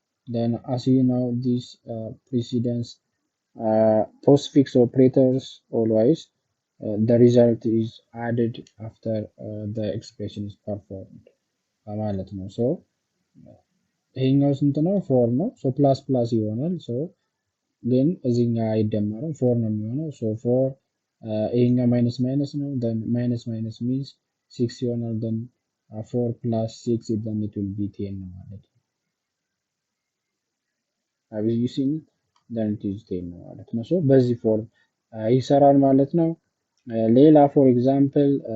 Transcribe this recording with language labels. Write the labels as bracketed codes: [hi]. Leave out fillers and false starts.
[en] Then, as you know, this precedence postfix operators always the result is added after the expression is performed [am] ማለት ነው። ሶ ይሄኛው ስንት ነው? 4 ነው። ሶ ፕላስ ፕላስ ይሆናል። ሶ ግን እዚህኛው አይደመርም 4 ነው የሚሆነው። ሶ 4 ይሄኛው ማይነስ ማይነስ ነው። then ማይነስ ማይነስ means 6 ይሆናል። [en] then 4 plus 6 then it will be 10 [am] ነው ማለት ነው። [en] have you seen it? then it is 10 [am] ነው ማለት ነው። ሶ በዚህ ፎርም ይሰራል ማለት ነው። ሌላ ፎር ኤግዛምፕል